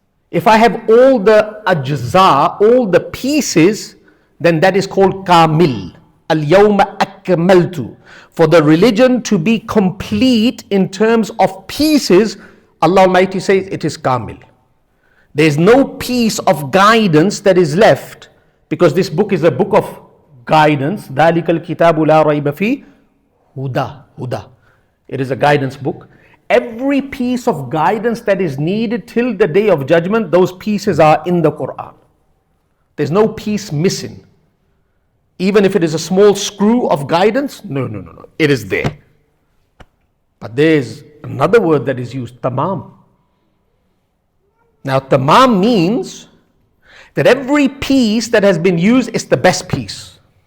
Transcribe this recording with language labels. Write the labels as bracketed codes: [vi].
[en] If I have all the ajza, all the pieces, then that is called kamil. [ar] Al-yawma akmaltu. [en] For the religion to be complete in terms of pieces, Allah Almighty says it is kamil. There is no piece of guidance that is left, because this book is a book of guidance. [ar] ذَلِكَ الْكِتَابُ لَا رَيْبَ فِيهِ Huda. [en] It is a guidance book. Every piece of guidance that is needed till the day of judgment, those pieces are in the Quran. There's no piece missing. Even if it is a small screw of guidance, no. It is there. But there's another word that is used, tamam. Now, tamam means that every piece that has been used is the best piece.